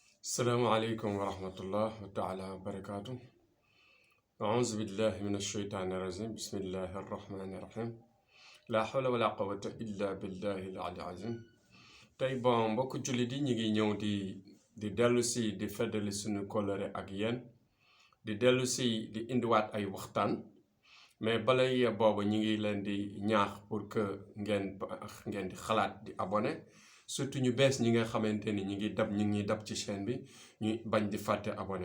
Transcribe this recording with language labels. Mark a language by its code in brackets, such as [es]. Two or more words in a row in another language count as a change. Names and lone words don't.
[ar] السلام عليكم ورحمة الله تعالى وبركاته. أعوذ بالله من الشيطان الرجيم. بسم الله الرحمن الرحيم. لا حول ولا قوة إلا بالله العلي العظيم. [wo] tey bon mbokk jullit yi ñu ngi ñëw di dellu si di feddali suñu kóllëre ak yéen di dellu si di indiwaat ay waxtaan mais balay boobu ñu ngi leen di ñaax [fr] pour que [wo] ngeen di xalaat di [fr] abonné surtout [wo] ñu bees ñi nga xamante ni ñu ngi dab ci chaîne bi ñu bañ di fàtte abonné.